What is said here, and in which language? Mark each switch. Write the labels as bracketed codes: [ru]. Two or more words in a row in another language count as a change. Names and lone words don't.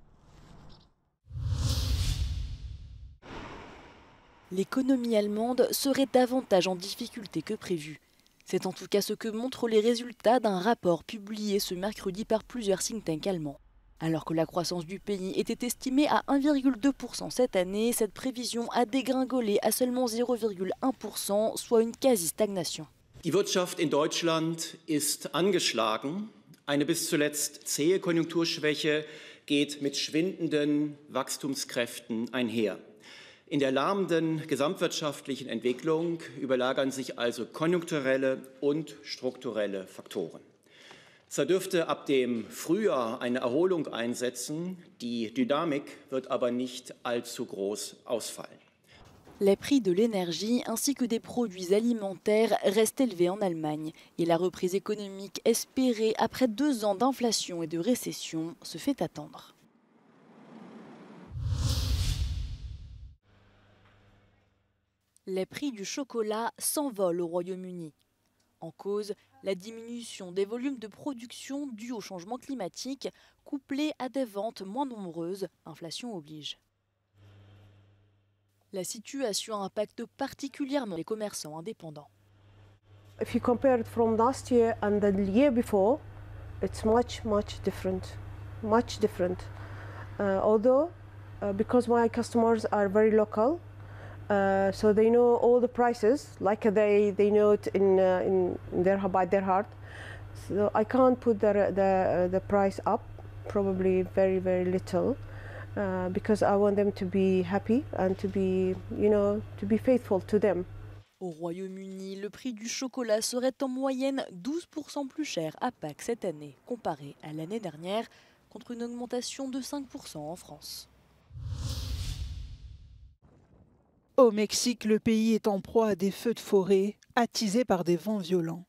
[fr] L'économie allemande serait davantage en difficulté que prévu. C'est en tout cas ce que montrent les résultats d'un rapport publié ce mercredi par plusieurs [en] think tanks [fr] allemands. Alors que la croissance du pays était estimée à 1,2% cette année, cette prévision a dégringolé à seulement 0,1%, soit une quasi-stagnation. [de] Die Wirtschaft in Deutschland ist angeschlagen. Eine bis zuletzt zähe Konjunkturschwäche geht mit schwindenden Wachstumskräften einher. In der lahmenden gesamtwirtschaftlichen Entwicklung überlagern sich also konjunkturelle und strukturelle Faktoren. Zwar dürfte ab dem Frühjahr eine Erholung einsetzen, die Dynamik wird aber nicht allzu groß ausfallen. [fr] Les prix de l'énergie ainsi que des produits alimentaires restent élevés en Allemagne et la reprise économique espérée après 2 ans d'inflation et de récession se fait attendre. Les prix du chocolat s'envolent au Royaume-Uni. En cause, la diminution des volumes de production due au changement climatique, couplée à des ventes moins nombreuses, inflation oblige. La situation impacte particulièrement les commerçants indépendants. [en] If you compare it from last year and the year before, it's much different, much different. Although, because my customers are very local, so they know all the prices, like they know it by their heart. So I can't put the price up, probably very little, because I want them to be happy and to be faithful to them. [fr] Au Royaume-Uni, le prix du chocolat serait en moyenne 12% plus cher à Pâques cette année, comparé à l'année dernière, contre une augmentation de 5% en France. Au Mexique, le pays est en proie à des feux de forêt attisés par des vents violents.